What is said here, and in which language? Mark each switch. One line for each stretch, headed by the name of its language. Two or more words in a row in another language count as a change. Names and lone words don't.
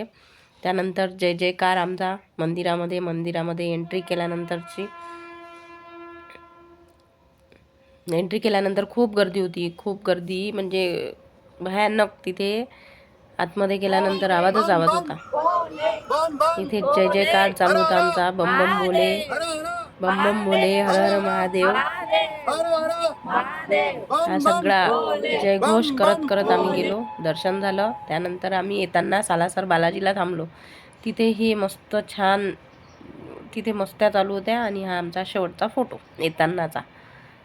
Marathi: त्यानंतर जय जयकार आमचा मंदिरामध्ये एंट्री केल्यानंतर खूप गर्दी होती, खूप गर्दी म्हणजे भयानक. तिथे आतमध्ये गेल्यानंतर आवाज होता. इथे जय जयकार चालू होता आमचा.
Hindi: बम बम बोले, बम बम बोले, हर हर महादेव,
Marathi: हा सगळा जयघोष करत आम्ही गेलो. दर्शन झालं. त्यानंतर आम्ही येताना सालासर बालाजीला थांबलो. तिथेही मस्त छान, तिथे मस्त्या चालू होत्या. आणि हा आमचा शेवटचा फोटो येतानाचा.